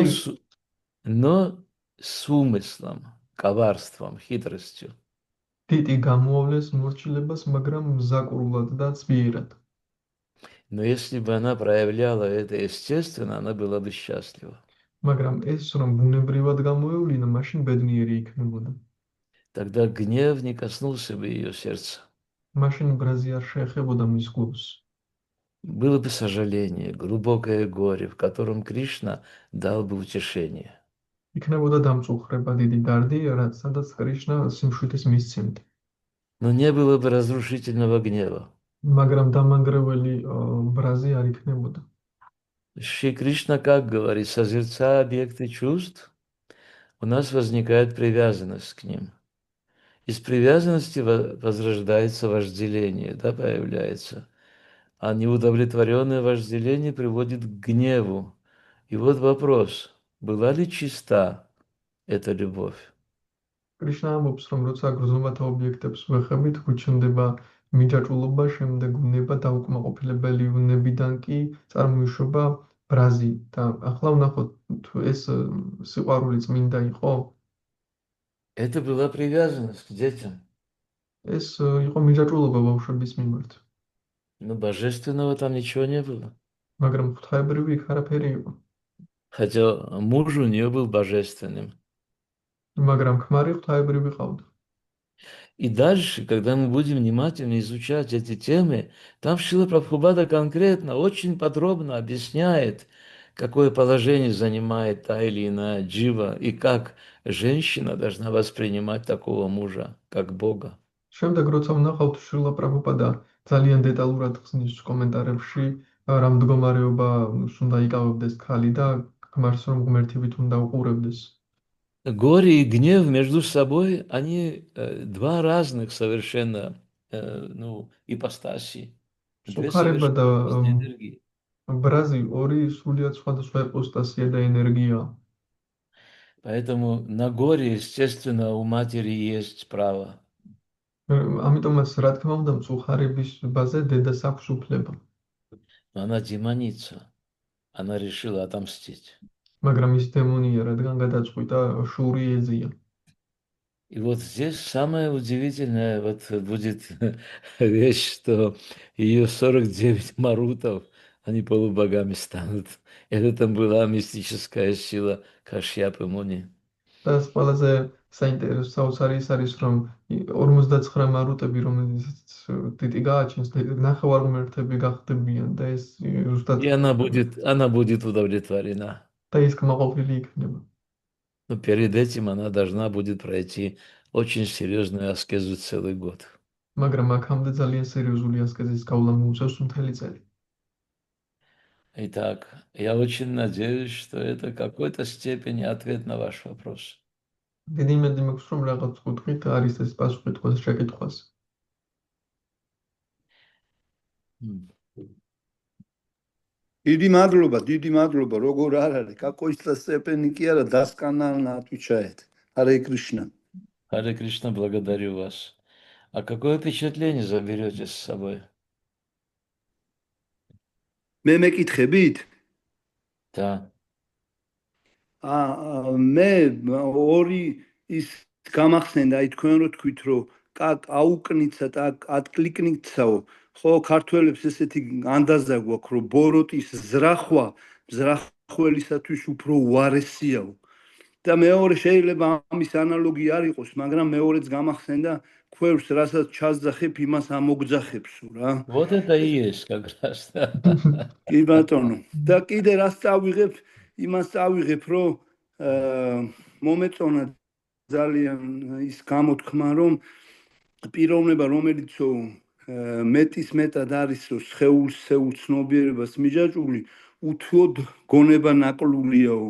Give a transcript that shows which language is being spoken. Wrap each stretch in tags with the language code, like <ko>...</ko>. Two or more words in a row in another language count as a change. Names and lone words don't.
<ka>დიტი</ka> <ru>но с умыслом, коварством, хитростью.</ru> <ka>დიტი გამოავლეს მორჩილებას, მაგრამ მზაკრულად და ძვირად.</ka> <ru>Но если бы она проявляла это естественно, она была бы счастлива.</ru> <ka>მაგრამ ეს რომ ბუნებრივად გამოევლინა, მაშინ ბედნიერი იქნებოდა.</ka> <ru>Тогда гнев не коснулся бы ее сердца.</ru> <ka>მაშინ ბრაზი არ შეეხებოდა მის გულს.</ka> <ru>Было бы сожаление, глубокое горе, в котором Кришна дал бы утешение.</ru> <ka>იქნებოდა დამწუხრება, დიდი დარდი, სადაც კრიშნა სიმშვიდეს მისცემდა.</ka> <ru>Но не было бы разрушительного гнева.</ru> <ka>მაგრამ დამანგრეველი ბრაზი არ იქნებოდა.</ka> <ru>Шри Кришна как говорит, созерцая объекты чувств, у нас возникает привязанность к ним. Из привязанности возрождается вожделение, да, появляется. А неудовлетворенное вожделение приводит к гневу. И вот вопрос, была ли чиста эта любовь?</ru> <ka>კრიშნა ამბობს, რომ როცა გრძნობათა ობიექტებს ვეხებით, გვიჩნდება მიჯაჭვულობა, შემდეგ უნება დაუკმაყოფილებელი უნებიდან კი წარმოიშობა ბრაზი და ახლა ვნახოთ თუ ეს სიყვარული წმინდა იყო.</ka> <ru>Это была привязанность к детям.</ru> <ka>ეს იყო მიჯაჭვულობა ბავშვების მიმართ.</ka> <ru>Но божественного там ничего не было.</ru> <ka>მაგრამ ღვთაებრივი იქ არაფერი იყო.</ka> <ru>Хотя муж у нее был божественным.</ru> <ka>მაგრამ ქმარი ღვთაებრივი ყავდა.</ka> <ru>И дальше, когда мы будем внимательно изучать эти темы, там Шрила Прабхупада конкретно, очень подробно объясняет, какое положение занимает та или иная джива, и как женщина должна воспринимать такого мужа, как Бога.</ru> <ka>შემდეგ როცა ვნახავთ შრილა პრაბჰუპადა ძალიან დეტალურად ხსნის კომენტარებში რა მდგომარეობა უნდა იკავებდეს ქალი და ქმარს რომ ღმერთივით უნდა უყურებდეს.</ka> <ru>Горе и гнев между собой, они два разных совершенно ипостаси, две</ru> <ka>სუქარება და</ka> <ru>совершенно разные энергии.</ru> <ka>ბრაზი ორი სრულიად სხვადასხვა ეპოსტასია და ენერგია.</ka> <ru>Поэтому на горе, естественно, у матери есть право.</ru> <ka>ამიტომაც რა თქმა უნდა მწუხარების ბაზე დედას აქვს უფლება.</ka> <ru>Но она демоница. Она решила отомстить.</ru> <ka>მაგრამ ის დემონია, რადგან გადაწყვიტა შური ეძია.</ka> <ru>И вот здесь самое удивительное вот будет вещь, что ее 49 марутов, они полубогами станут. Это там была мистическая сила Кашьяпы Муни.</ru> <ka>და ყველაზე საინტერესო საოცარი ის არის, რომ 59 მარუტები, რომელსაც ტიტი გააჩენს, ნახევარღმერთები გახდებიან და ეს ზუსტად</ka> <ru>И она будет удовлетворена.</ru> <ka>და ის კმაყოფილი იქნება.</ka> <ru>Но перед этим она должна будет пройти очень серьезную аскезу целый год.</ru> <ka>მაგრამ აქამდე ძალიან სერიოზული ასკეზის გავლა მოუწევს მთელი წელი.</ka> <ru>Итак, я очень надеюсь, что это в какой-то степени ответ на ваш вопрос.</ru> <ka>დიდი იმედი მაქვს, რომ რაღაც კუთხით არის ეს პასუხი თქვენს შეკითხვას. დიდი მადლობა, როგორ არ არის,</ka> <ru>какой-то степени</ru> <ka>კი არა,</ka> <ru>досконально отвечает. Харе Кришна. Харе Кришна, благодарю вас. А какое впечатление заберете с собой?</ru> <ka>მე მეკითხებით?</ka> <ru>Да.</ru> <ka>მე ორი ის გამახსენდა, აი თქვენ რო თქვით, რომ</ka> <ru>аукнется, откликнется,</ru> <ka>ხო, ქართველებს ესეთი ანდაზა გვაქვს, რომ ბოროტის ზრახველისათვის უფრო უარესიაო. და მეორე შეიძლება ამის ანალოგი არ იყოს, მაგრამ მეორეც გამახსენდა, ქვევს რასაც ჩასძახებ, იმას ამოგძახებსო რა.</ka> <ru>Вот это и есть как раз.</ru> <ka>კი ბატონო. და კიდე რას წავიღებ, იმას წავიღებ, რომ მომეწონა ძალიან ის გამოთქმა, რომ პიროვნება, რომელიცო მეტის მეტად არის, რომ სხეულს ცნობიერებას მიჯაჭვული, უთუოდ გონება ნაკლულიაო.</ka>